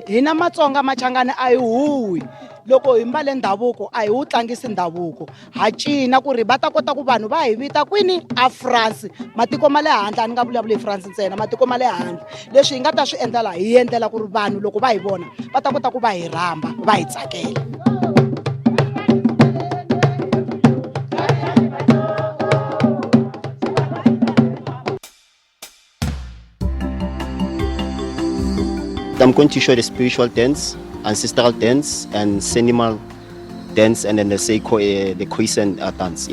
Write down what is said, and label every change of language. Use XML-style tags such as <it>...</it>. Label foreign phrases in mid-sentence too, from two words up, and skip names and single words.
<ts>Hina Matsonga Machangani a hi huwi loko hi mbale ndhavuko a hi wu tlangisi ndhavuko ha cina ku ri va ta kota ku vanhu va hi vita kwini a France matiko ma le handle a ni nga vulavuli hi France ntsena matiko ma le handle leswi hi nga ta swi endlela hi endlela ku ri vanhu loko va hi vona va ta kota ku va hi rhamba va hi tsakela.</ts> <en>I'm going to show the spiritual dance, ancestral dance, and animal dance, and then the Khoisan dance.</en>